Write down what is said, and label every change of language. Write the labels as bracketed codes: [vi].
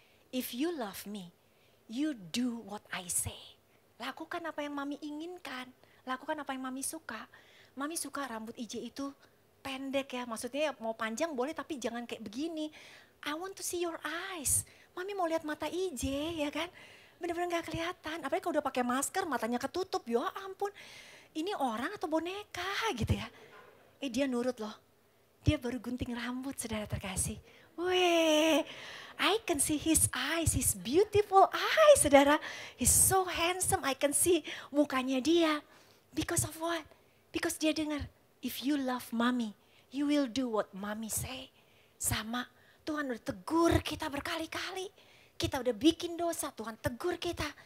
[en] If you love me, you do what I say. [id] Lakukan apa yang mami inginkan. Lakukan apa yang mami suka. Mami suka rambut IJ itu pendek ya. Maksudnya mau panjang boleh tapi jangan kayak begini. [en] I want to see your eyes. [id] Mami mau lihat mata IJ ya kan. Bener-bener gak kelihatan. Apalagi kalau udah pakai masker matanya ketutup. Ya ampun. Ini orang atau boneka gitu ya. Dia nurut loh. Dia baru gunting rambut saudara terkasih. [en] Weh, I can see his eyes, his beautiful eyes saudara. He's so handsome, I can see [id] mukanya dia. [en] Because of what? Because [id] dia dengar, [en] if you love mommy, you will do what mommy say. [id] Sama, Tuhan udah tegur kita berkali-kali. Kita udah bikin dosa, Tuhan tegur kita.